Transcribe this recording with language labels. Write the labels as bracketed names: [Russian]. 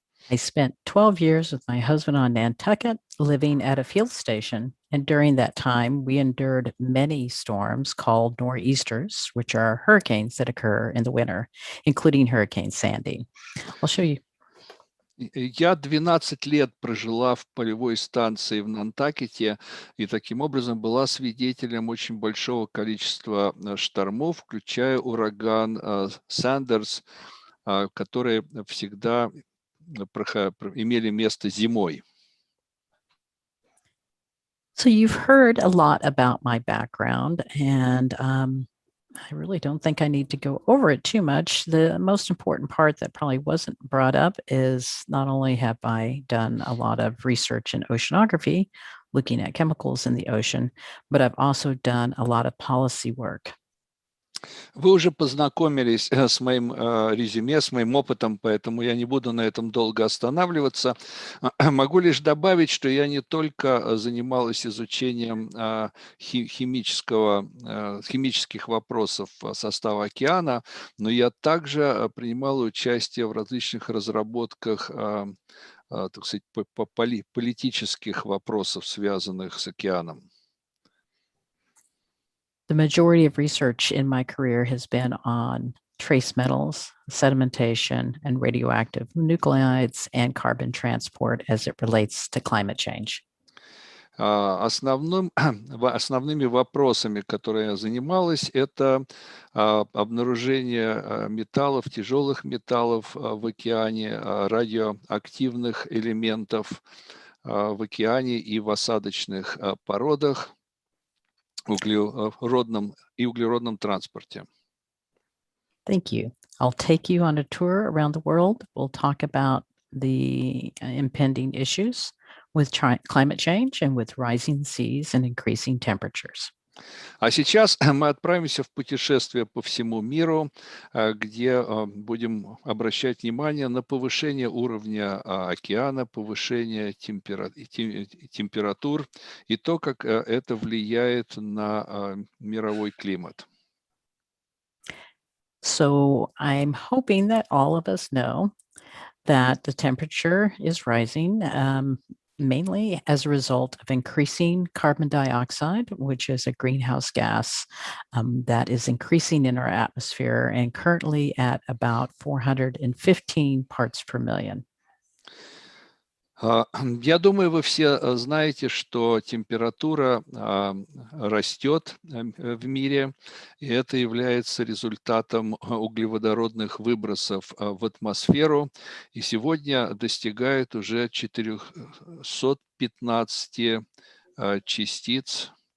[English] I spent 12 years with my husband on Nantucket, living at a field station. And during that time, we endured many storms called nor'easters, which are hurricanes that occur in the winter, including Hurricane Sandy. I'll show you. [Russian] Я 12 лет прожила в полевой станции в Нантакете и таким образом была свидетелем очень большого количества штормов, включая ураган Сандерс, которые всегда имели место зимой. [English] So you've heard a lot about my background, and I really don't think I need to go over it too much. The most important part that probably wasn't brought up is not only have I done a lot of research in oceanography, looking at chemicals in the ocean, but I've also done a lot of policy work. [Russian] Вы уже познакомились с моим резюме, с моим опытом, поэтому я не буду на этом долго останавливаться. Могу лишь добавить, что я не только занималась изучением химических вопросов состава океана, но я также принимала участие в различных разработках, так сказать, политических вопросов, связанных с океаном. [English] The majority of research in my career has been on trace metals, sedimentation, and radioactive nuclides and carbon transport as it relates to climate change. [Russian] Основными вопросами, которые я занималась, это обнаружение металлов, тяжелых металлов в океане, радиоактивных элементов в океане и в осадочных породах, углеродном транспорте. [English] Thank you. I'll take you on a tour around the world. We'll talk about the impending issues with climate change and with rising seas and increasing temperatures. [Russian] А сейчас мы отправимся в путешествие по всему миру, где будем обращать внимание на повышение уровня океана, повышение температур и то, как это влияет на мировой климат. [English] So I'm hoping that all of us know that the temperature is rising, mainly as a result of increasing carbon dioxide, which is a greenhouse gas that is increasing in our atmosphere and currently at about 415 parts per million. [Russian] Я думаю, вы все знаете, что температура растет в мире, и это является результатом углеводородных выбросов в атмосферу, и сегодня достигает уже 415 частиц.